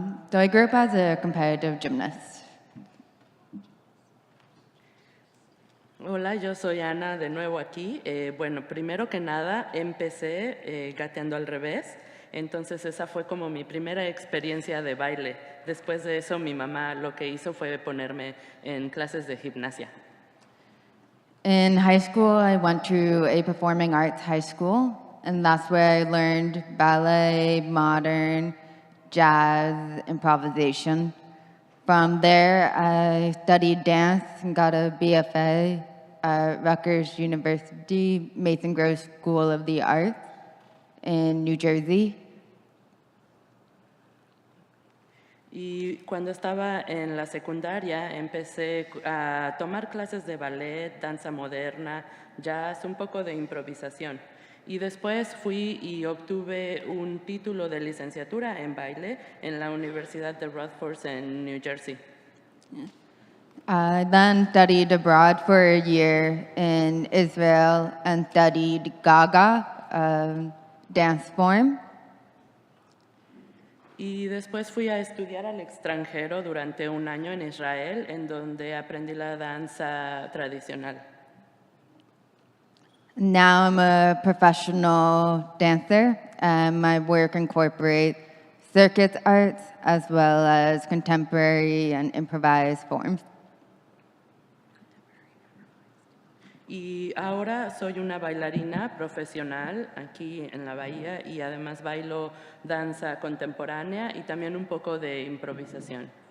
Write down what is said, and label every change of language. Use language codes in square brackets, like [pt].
[en] So I grew up as a competitive gymnast. [es] Hola, yo soy Ana de nuevo aquí. Bueno, primero que nada empecé gateando al revés, entonces esa fue como mi primera experiencia de baile. Después de eso mi mamá lo que hizo fue ponerme en clases de gimnasia. [en] In high school, I went to a performing arts high school, and that's where I learned ballet, modern, jazz, improvisation. From there, I studied dance and got a BFA at Rutgers University, Mason Groves School of the Arts in New Jersey. [es] Y cuando estaba en la secundaria empecé a tomar clases de ballet, danza moderna, jazz, un poco de improvisación. Y después fui y obtuve un título de licenciatura en baile en la Universidad de Rutgers en New Jersey. [en] I then studied abroad for a year in Israel and studied Gaga, dance form. [es] Y después fui a estudiar al extranjero durante un año en Israel, en donde aprendí la danza tradicional. [en] Now I'm a professional dancer, and my work incorporates circus arts as well as contemporary and improvised forms. [es] Y ahora soy una bailarina profesional aquí en la Bahía y además bailo danza contemporánea y también un poco de improvisación.